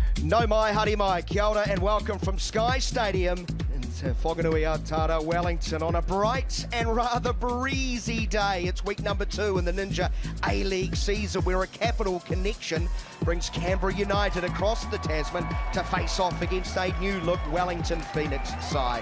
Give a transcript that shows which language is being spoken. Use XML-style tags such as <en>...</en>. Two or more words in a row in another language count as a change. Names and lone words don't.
<mi>No mai, haere mai, kia ora</mi> <en>and welcome from Sky Stadium into Whanganui-a-Tara, Wellington on a bright and rather breezy day. It's week number 2 in the Ninja A-League season where a capital connection brings Canberra United across the Tasman to face off against a new-look Wellington Phoenix side.</en>